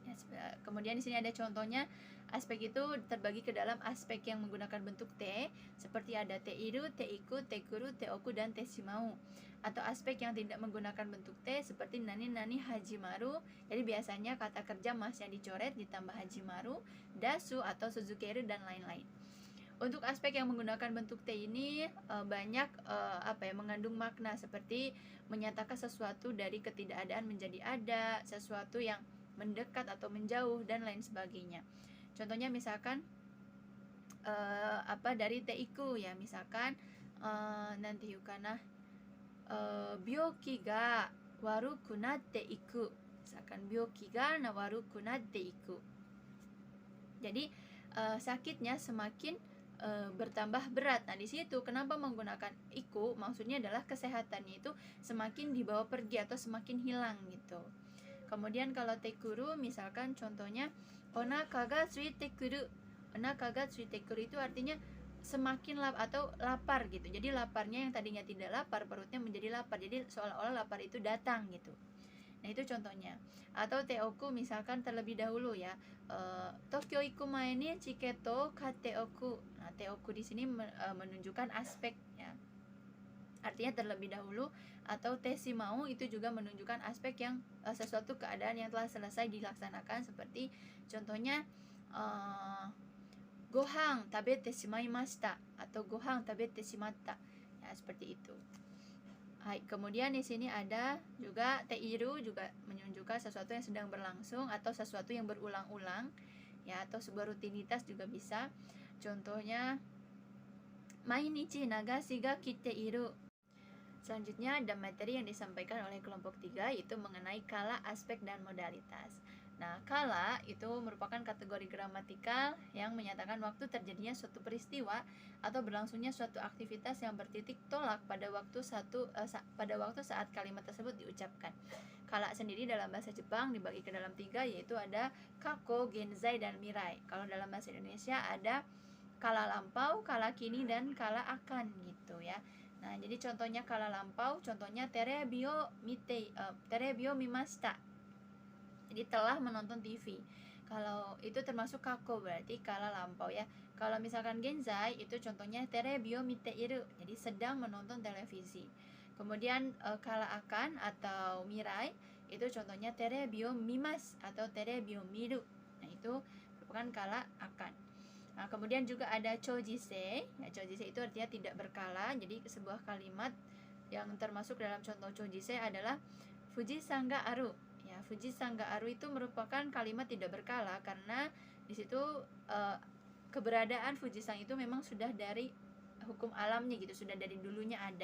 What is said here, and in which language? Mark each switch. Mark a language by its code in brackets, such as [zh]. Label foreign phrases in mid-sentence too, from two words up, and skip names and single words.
[id] Kemudian di sini ada contohnya. Aspek itu terbagi ke dalam aspek yang menggunakan bentuk te, seperti ada [ja] ている、ていく、てくる、ておく, [id] dan teshimau. Atau aspek yang tidak menggunakan bentuk te, seperti [ja] 何々始まる. [id] Jadi biasanya kata kerja mas yang dicoret ditambah hajimaru, dasu atau suzukeru, dan lain-lain. Untuk aspek yang menggunakan bentuk te ini banyak mengandung makna, seperti menyatakan sesuatu dari ketidakadaan menjadi ada, sesuatu yang mendekat atau menjauh, dan lain sebagainya. Contohnya misalkan dari teiku ya, misalkan nanti yukana [ja] 病気が悪くなっていく, [id] misalkan [ja] 病気が悪くなっていく. [id] Jadi sakitnya semakin bertambah berat. Nah, di situ kenapa menggunakan iku? Maksudnya adalah kesehatannya itu semakin dibawa pergi atau semakin hilang gitu. Kemudian kalau tekuru, misalkan contohnya [ja] お腹が空いてくる. お腹が空いてくる [id] itu artinya semakin lapar gitu. Jadi laparnya yang tadinya tidak lapar, perutnya menjadi lapar. Jadi seolah-olah lapar itu datang gitu. Nah, itu contohnya. Atau teoku, misalkan terlebih dahulu ya. [ja] 東京行く前にチケット買っておく. [id] Nah, teoku di sini menunjukkan aspek ya. Artinya terlebih dahulu. Atau teshimau itu juga menunjukkan aspek yang sesuatu keadaan yang telah selesai dilaksanakan, seperti contohnya [ja] ご飯食べてしまいました [id] atau [ja] ご飯食べてしまった. [id] Ya, seperti itu. Hai, kemudian di sini ada juga teiru, juga menunjukkan sesuatu yang sedang berlangsung atau sesuatu yang berulang-ulang ya, atau sebuah rutinitas juga bisa. Contohnya [ja] 毎日ながしが来ている. [id] Selanjutnya ada materi yang disampaikan oleh kelompok 3, yaitu mengenai kala, aspek, dan modalitas. Nah, kala itu merupakan kategori gramatikal yang menyatakan waktu terjadinya suatu peristiwa atau berlangsungnya suatu aktivitas yang bertitik tolak pada waktu saat kalimat tersebut diucapkan. Kala sendiri dalam bahasa Jepang dibagi ke dalam 3, yaitu ada kako, genzai, dan mirai. Kalau dalam bahasa Indonesia ada kala lampau, kala kini, dan kala akan gitu ya. Nah, jadi contohnya kala lampau, contohnya [ja] テレビを見ました. [id] Jadi telah menonton TV. Kalau itu termasuk kako, berarti kala lampau ya. Kalau misalkan genzai, itu contohnya [ja] テレビを見ている. [id] Jadi sedang menonton televisi. Kemudian kala akan atau mirai, itu contohnya [ja] テレビを見ます [id] atau [ja] テレビを見る. [id] Nah, itu merupakan kala akan. Nah, kemudian juga ada chojise. Ya, chojise itu artinya tidak berkala. Jadi sebuah kalimat yang termasuk dalam contoh chojise adalah [ja] 富士山がある. [id] Ya, [ja] 富士山がある [id] itu merupakan kalimat tidak berkala karena di situ keberadaan Fujisan itu memang sudah dari hukum alamnya gitu, sudah dari dulunya ada.